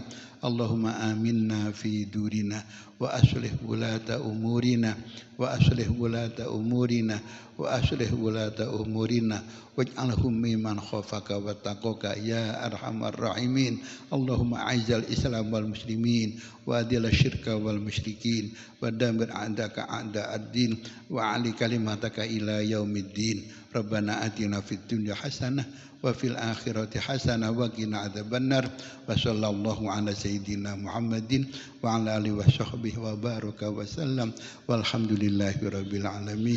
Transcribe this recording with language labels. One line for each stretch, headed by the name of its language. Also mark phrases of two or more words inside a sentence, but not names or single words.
Arabic: اللهم آمنا في دورنا وأصلح ولاة أمورنا وأصلح ولاة أمورنا وأصلح ولاة أمورنا واجعلهم ممن خافك واتقاك يا أرحم الراحمين. اللهم أعز الإسلام والمسلمين وأذل الشرك والمشركين ودمر أعداءك أعداء الدين وأعل كلمتك إلى يوم الدين. ربنا آتنا في الدنيا حسنة وفي الآخرة حسنة وقنا عذاب النار. وصلى الله على سيدنا محمد وعلى آله وصحبه وبارك وسلم والحمد لله رب العالمين.